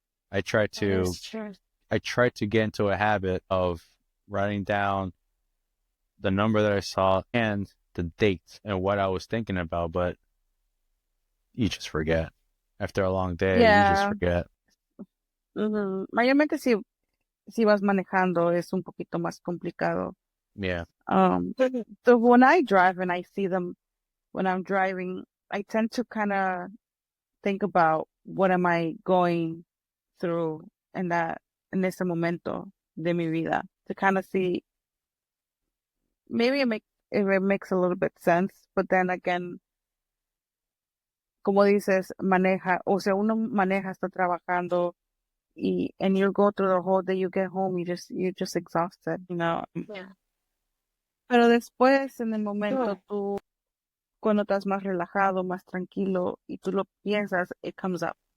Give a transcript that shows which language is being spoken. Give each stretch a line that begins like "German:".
English: I try That to is true. get into a habit of writing down the number that I saw and the date and what I was thinking about, but you just forget. After a long day, you just Yeah. forget.
Spanish: Mayormente si vas manejando es un poquito más complicado.
English: Yeah. So when I drive and I see them when I'm driving, I tend to kind of think about what am I going through
Spanish: en ese momento de mi vida
English: to kind of see. Maybe it makes a little bit sense, but then again,
Spanish: como dices, uno maneja, está trabajando,
English: and you go through the whole day, you get home, you're just exhausted, you know. Yeah.
Spanish: Pero después, en el momento, tú, cuando estás más relajado, más tranquilo, y tú lo piensas,
English: it comes up.